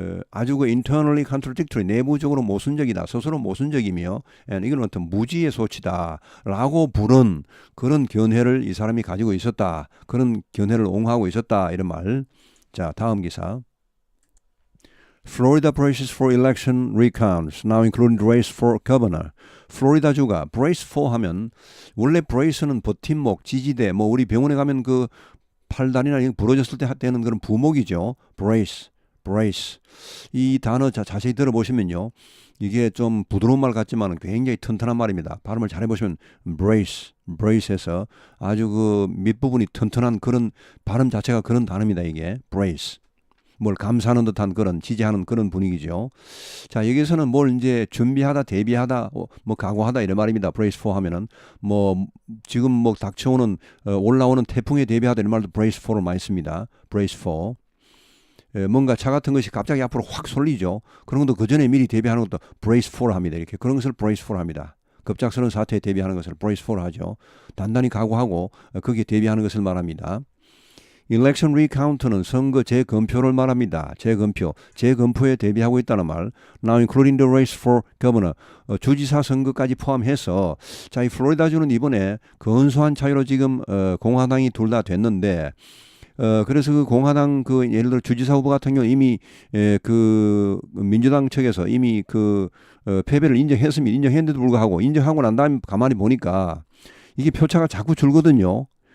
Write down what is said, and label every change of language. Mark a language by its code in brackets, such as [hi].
[ko] 아주 그 [en] internally contradictory [ko] 내부적으로 모순적이다. 스스로 모순적이며 이건 어떤 무지의 소치다라고 부른 그런 견해를 이 사람이 가지고 있었다. 그런 견해를 옹호하고 있었다. 이런 말. 자, 다음 기사. [en] Florida braces for election recounts, now including the race for governor. [ko] 플로리다주가 brace for 하면 원래 brace는 버팀목, 지지대, 뭐 우리 병원에 가면 그 팔다리나 부러졌을 때 되는 그런 부목이죠. [en] brace. [ko] 이 단어 자세히 들어보시면요. 이게 좀 부드러운 말 같지만 굉장히 튼튼한 말입니다. 발음을 잘 해보시면 brace에서 아주 그 밑부분이 튼튼한 그런 발음 자체가 그런 단어입니다. 이게 brace. 뭘 감싸는 듯한 그런 지지하는 그런 분위기죠. 자, 여기서는 뭘 이제 준비하다, 대비하다, 뭐 각오하다 이런 말입니다. brace for 하면은 뭐 지금 뭐 닥쳐오는 올라오는 태풍에 대비하다 이런 말도 brace for를 많이 씁니다. [en] brace for. [ko] 뭔가 차 같은 것이 갑자기 앞으로 확 쏠리죠. 그런 것도 그 전에 미리 대비하는 것도 brace for 합니다. 이렇게 그런 것을 brace for 합니다. 급작스러운 사태에 대비하는 것을 brace for 하죠. 단단히 각오하고 거기에 대비하는 것을 말합니다. Election recount는 선거 재검표를 말합니다. 재검표에 대비하고 있다는 말. [en] Now including the race for governor. [ko] 주지사 선거까지 포함해서 자, 이 플로리다주는 이번에 근소한 차이로 지금 공화당이 둘 다 됐는데 그래서 그 공화당 그 예를 들어 주지사 후보 같은 경우 이미 그 민주당 측에서 이미 그 패배를 인정했는데도 불구하고 인정하고 난 다음에 가만히 보니까 이게 표차가 자꾸 줄거든요.